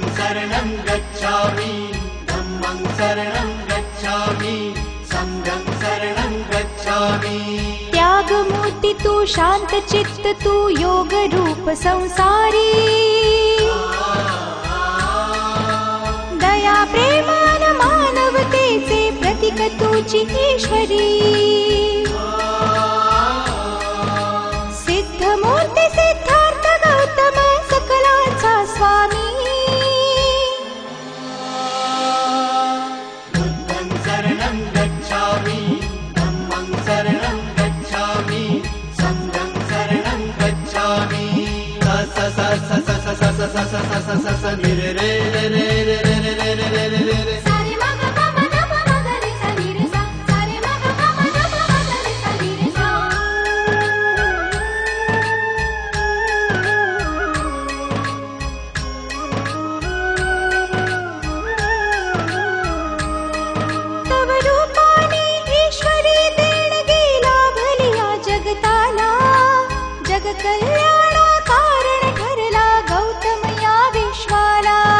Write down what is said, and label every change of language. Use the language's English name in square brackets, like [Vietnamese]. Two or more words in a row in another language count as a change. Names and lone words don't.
[Pali] शरणं गच्छामि धम्मं शरणं गच्छामि संघं शरणं गच्छामि। [Marathi] त्यागमूर्ति तू शांत चित्त तू योग रूप संसारी दया प्रेमान मानवतेचे प्रतीक तुझी ईश्वरी सिद्धमूर्ती सिद्धार्थ गौतम सकलांचा स्वामी [Pali] बुद्धं शरणं गच्छामि धम्मं शरणं गच्छामि संघं शरणं गच्छामि। स स स स स स स स स स स स नि रे रे रे रे रे रे रे रे रे रे रे रे सारे मा ग प म ध प म ग रे सा नि रे सा सारे मा ग प म ध प म ग रे सा नि रे सा। [Marathi] तव रूपाने ईश्वरी देणगी लाभलिया जगताला जग कल्याणा कारण ठरला गौतम या विश्वाला।